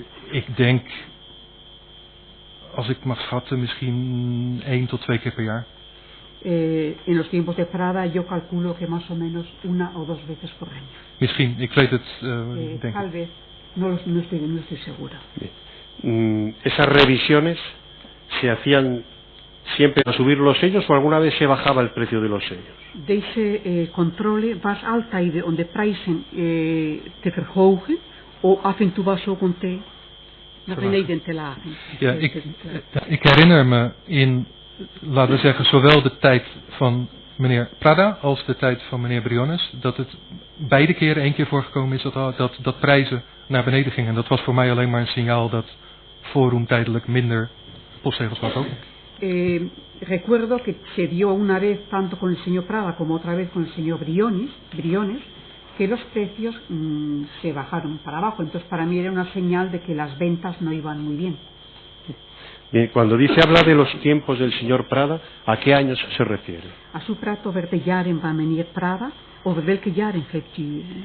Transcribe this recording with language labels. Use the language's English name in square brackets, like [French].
[Dutch] Ik denk, als ik mag schatten, misschien 1 tot 2 keer per jaar. [Spanish] En los tiempos de Prada yo calculo que más o menos 1 o 2 veces por año. [Dutch] Misschien, ik weet het, denk [Spanish] tal vez, no estoy segura. ¿Esas revisiones se hacían siempre a subir los sellos o alguna vez se bajaba el precio de los sellos? [Dutch] Deze controle was altijd om de prijzen te verhogen of af en toe was ook om naar beneden te lagen. Ja, ik herinner me in, laten we zeggen, zowel de tijd van meneer Prada als de tijd van meneer Briones, dat het beide keren 1 keer voorgekomen is dat prijzen naar beneden gingen. Dat was voor mij alleen maar een signaal dat Forum tijdelijk minder postzegels wou kopen. [Spanish] Recuerdo que se dio una vez tanto con el señor Prada como otra vez con el señor Briones, que los precios se bajaron para abajo. Entonces para mí era una señal de que las ventas no iban muy bien. Bien, cuando habla de los tiempos del señor Prada, ¿a qué años se refiere? [Dutch] A su prato over de jaren van meneer Prada, over welke jaren geeft u?